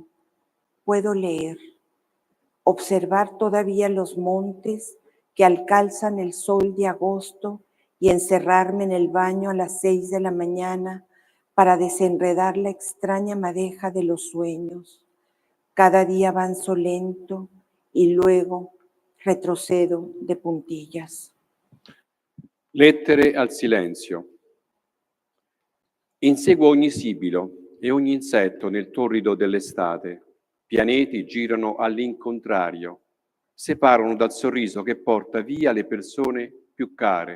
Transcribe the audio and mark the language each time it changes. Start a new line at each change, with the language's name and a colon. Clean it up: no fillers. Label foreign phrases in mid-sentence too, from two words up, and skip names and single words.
Spanish: Puedo leer, observar todavía los montes que alcanzan el sol de agosto y encerrarme en el baño a las 6 de la mañana para desenredar la extraña madeja de los sueños. Cada día avanzo lento y luego retrocedo de puntillas.
Italian: Lettere al silenzio. Inseguo ogni sibilo e ogni insetto nel torrido dell'estate. Pianeti girano all'incontrario, separano dal sorriso che porta via le persone più care.